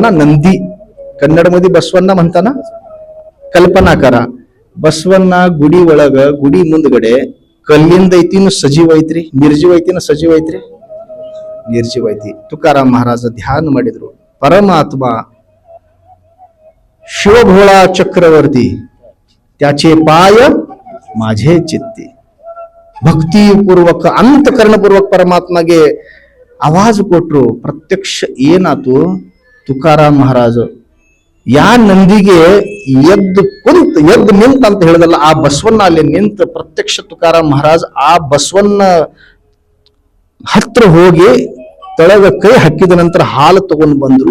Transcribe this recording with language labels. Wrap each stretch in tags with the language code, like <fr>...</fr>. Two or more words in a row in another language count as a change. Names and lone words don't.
<kn>ನಂದಿ ಕನ್ನಡ ಮದಿ ಬಸವಣ್ಣ ಅಂತಾನ, ಕಲ್ಪನಾಕರ. ಬಸವಣ್ಣ ಗುಡಿ ಒಳಗ, ಗುಡಿ ಮುಂದ್ಗಡೆ ಕಲ್ಲಿಂದ ಐತಿನ ಸಜೀವ ಐತ್ರಿ, ನಿರ್ಜೀವ ಐತಿನ ಸಜೀವ ಐತ್ರಿ? ನಿರ್ಜೀವ ಐತಿ. ತುಕಾರಾಮ್ ಮಹಾರಾಜ ಧ್ಯಾನ ಮಾಡಿದ್ರು, ಪರಮಾತ್ಮ ಶಿವಭೋಳಾ ಚಕ್ರವರ್ತಿ</kn> <mr>त्याचे पाय माझे चित्ती.</mr> <kn>ಭಕ್ತಿಪೂರ್ವಕ ಅಂತಃಕರಣಪೂರ್ವಕ ಪರಮಾತ್ಮಗೆ ಆವಾಜ್ ಕೊಟ್ರು. ಪ್ರತ್ಯಕ್ಷ ಏನಾತು, ತುಕಾರಾಮ್ ಮಹಾರಾಜ ಯಾ ನಂದಿಗೆ ಎದ್ದು ನಿಂತ ಅಂತ ಹೇಳಿದಲ್ಲ, ಆ ಬಸವಣ್ಣ ಅಲ್ಲಿ ನಿಂತ ಪ್ರತ್ಯಕ್ಷ ತುಕಾರಾಮ್ ಮಹಾರಾಜ್ ಆ ಬಸವಣ್ಣ ಹತ್ರ ಹೋಗಿ ತಳಗ ಕೈ ಹಾಕಿದ ನಂತರ ಹಾಲು ತಗೊಂಡ್ ಬಂದ್ರು.</kn>